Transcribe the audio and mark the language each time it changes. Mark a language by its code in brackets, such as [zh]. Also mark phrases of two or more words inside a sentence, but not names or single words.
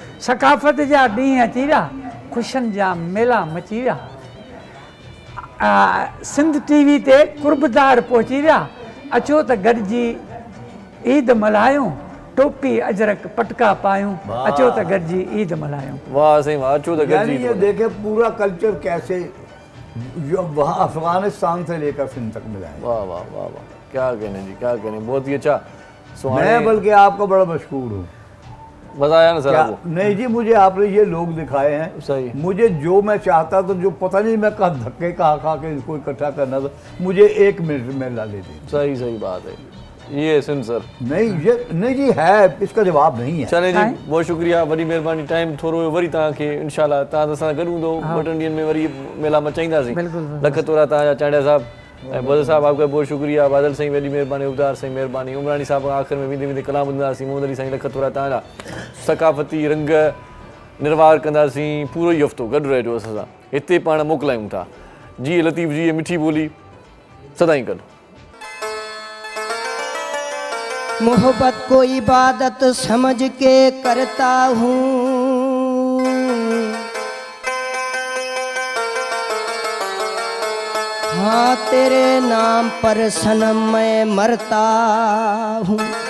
[sd] सकाफ़त जा ॾींहं अची विया ख़ुशियुनि जा मेला मची विया सिंध टीवी ते कुर्बदार पहुची विया अचो त गॾिजी ईद मल्हायूं टोपी अजरक पटका पायूं अचो त गॾिजी ईद मल्हायूं वाह सही वाह अचो त यानी गॾिजी [ur] یہ دیکھے پورا کلچر کیسے جو وہاں افغانستان سے لے کر سندھ تک ملائیں گے. واہ واہ واہ واہ، کیا کہنے جی، کیا کہنے، بہت ہی اچھا. میں بلکہ آپ کا بڑا مشہور ہوں. مزہ آیا نا سر آپ کو? نہیں جی، مجھے آپ نے یہ لوگ دکھائے ہیں सही। مجھے جو میں چاہتا تو جو پتا نہیں میں کہا دھکے کھا کے اس کو اکٹھا کرنا تھا، مجھے 1 منٹ میں لا لیتے. صحیح صحیح بات ہے، یہ سندھ سر. نہیں یہ نہیں جی ہے، اس کا جواب نہیں ہے. چلے جی، بہت شکریہ, [sd] वरी मेहरबानी। टाइम थोरो वरी तव्हांखे इंशाल्लाह तव्हां सां गॾु हूंदो, 2-3 ॾींहंनि में वरी मेला मचाईंदासीं। लख तोरा तव्हांजा चांडिया साहब ऐं बदर साहब, [ur] آپ کا بہت شکریہ. [sd] बादल साईं वॾी महिरबानी, उबदार साईं महिरबानी, उमरानी साहब आख़िर में वेंदे वेंदे कलाम ॿुधंदासीं। मोहम्मद अली साईं लख तोरा तव्हांजा। सकाफ़ती रंग निर्वार कंदासीं पूरो ई हफ़्तो, गॾु रहिजो असां सां। हिते पाण मोकिलायूं था जी लतीफ़ जी, मिठी ॿोली सदाईं गॾु। [ur] محبت کو عبادت سمجھ کے کرتا ہوں، ہاں تیرے نام پر صنم میں مرتا ہوں.